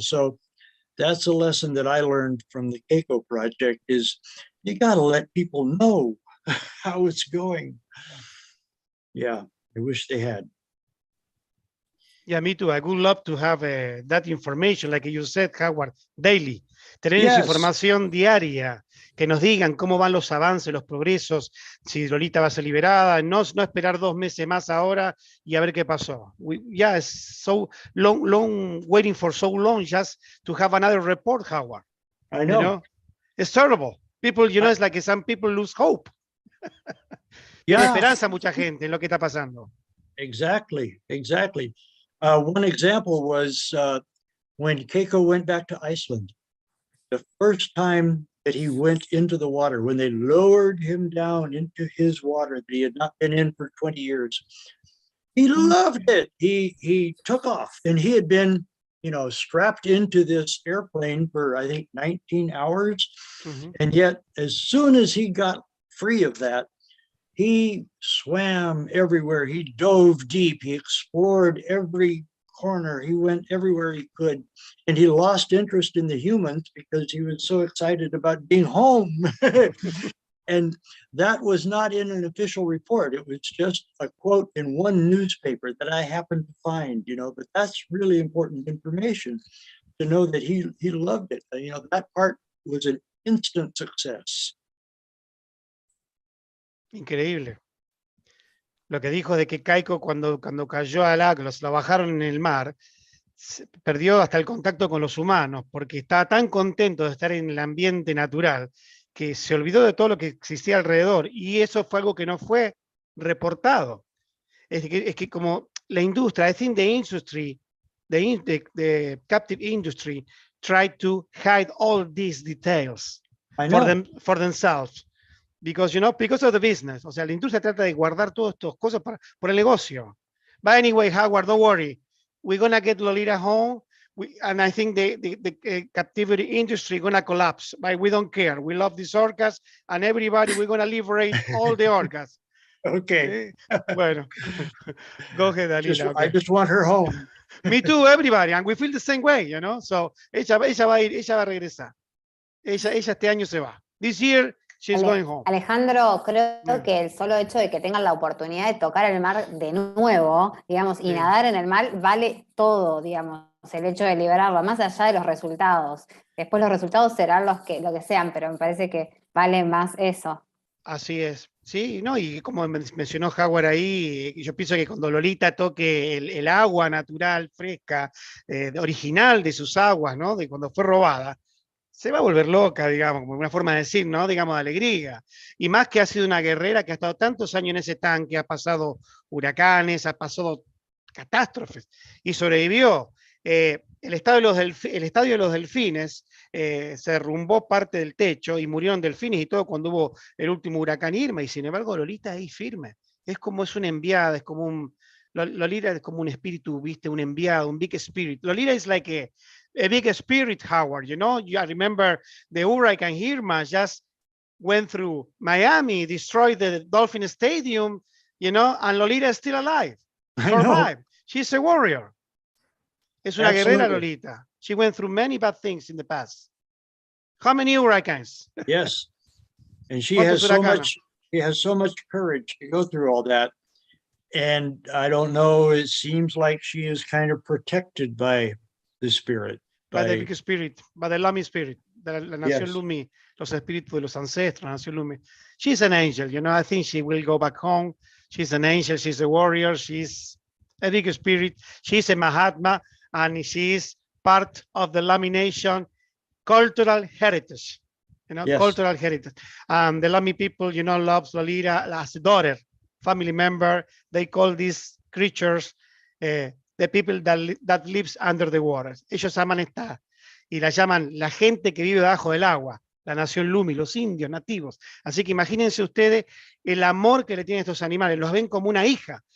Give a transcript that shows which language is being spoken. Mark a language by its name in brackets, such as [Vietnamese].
[English] So that's a lesson that I learned from the Keiko project is you got to let people know how it's going. Yeah, I wish they had. Yeah, me too. I would love to have that information, like you said, Howard, daily. [Spanish] Tener esa [English] Yes. [Spanish] información diaria, que nos digan cómo van los avances, los progresos, si Lolita va a ser liberada, no esperar 2 meses más ahora y a ver qué pasó. [English] Yeah, it's so long, waiting for so long just to have another report, Howard. I know. You know? It's terrible. People, you know, it's like some people lose hope. Yeah. [Spanish] Tiene esperanza mucha gente en lo que está pasando. [English] Exactly, exactly. One example was when Keiko went back to Iceland. The first time that he went into the water, when they lowered him down into his water that he had not been in for 20 years, he loved it. He took off, and he had been, you know, strapped into this airplane for, I think, 19 hours. And yet, as soon as he got free of that, he swam everywhere. He dove deep. He explored every corner. He went everywhere he could. And he lost interest in the humans because he was so excited about being home. And that was not in an official report. It was just a quote in one newspaper that I happened to find, you know, but that's really important information to know that he loved it. You know, that part was an instant success. [Spanish] Increíble. Lo que dijo de que Keiko cuando cayó al agua, la bajaron en el mar, perdió hasta el contacto con los humanos, porque estaba tan contento de estar en el ambiente natural, que se olvidó de todo lo que existía alrededor, y eso fue algo que no fue reportado. Es que como la industria, [English] I think the industry, the captive industry, tried to hide all these details for themselves. Because, you know, because of the business. [Spanish] O sea, la industria trata de guardar todas estas cosas por el negocio. [English] But anyway, Howard, don't worry. We're going to get Lolita home. And I think the captivity industry is going to collapse. But we don't care. We love these orcas. And everybody, we're going to liberate all the orcas. Okay. [Spanish] Bueno. [English] Go ahead, Dalila. I just want her home. Me too, everybody. And we feel the same way, you know. So, [Spanish] ella va a regresar. Ella este año se va. [English] This year, she's going home. [Spanish] Alejandro, creo que el solo hecho de que tengan la oportunidad de tocar el mar de nuevo, digamos, y nadar en el mar, vale todo, digamos, el hecho de liberarlo, más allá de los resultados. Después los resultados serán lo que sean, pero me parece que vale más eso. Así es. Sí, no, y como mencionó Howard ahí, yo pienso que cuando Lolita toque el agua natural, fresca, original de sus aguas, ¿no? De cuando fue robada, se va a volver loca, digamos, como una forma de decir, ¿no? Digamos, de alegría. Y más que ha sido una guerrera que ha estado tantos años en ese tanque, ha pasado huracanes, ha pasado catástrofes, y sobrevivió. El estadio de los delfines se derrumbó parte del techo y murieron delfines y todo cuando hubo el último huracán Irma, y sin embargo Lolita ahí firme. Es una enviada, es como Lolita es como un espíritu, ¿viste? Un enviado, un [English] big spirit. Lolita is like a big spirit, Howard, you know? I remember the hurricane Irma just went through Miami, destroyed the Dolphin Stadium, you know, and Lolita is still alive, survived. She's a warrior. [Spanish] Es una guerrera, [English] Absolutely. Lolita. She went through many bad things in the past. How many hurricanes? Yes. And she [Spanish] ¿Cuántos [English] has so [Spanish] huracanes? [English] much, she has so much courage to go through all that. And I don't know, it seems like she is kind of protected by the spirit. By the big spirit, by the Lumi spirit, [Spanish] la nación [English] Yes. [Spanish] Lumi, los espíritus de los ancestros, la nación Lumi. [English] She's an angel, you know, I think she will go back home. She's an angel, she's a warrior, she's a big spirit, she's a Mahatma, and she's part of the Lami nation cultural heritage, you know, Yes. cultural heritage. The Lami people, you know, loves Lolita as a daughter, family member. They call these creatures the people that lives under the water. [Spanish] Ellos aman esta, y la llaman la gente que vive debajo del agua, la nación Lumi, los indios nativos. Así que imagínense ustedes el amor que le tienen estos animales, los ven como una hija.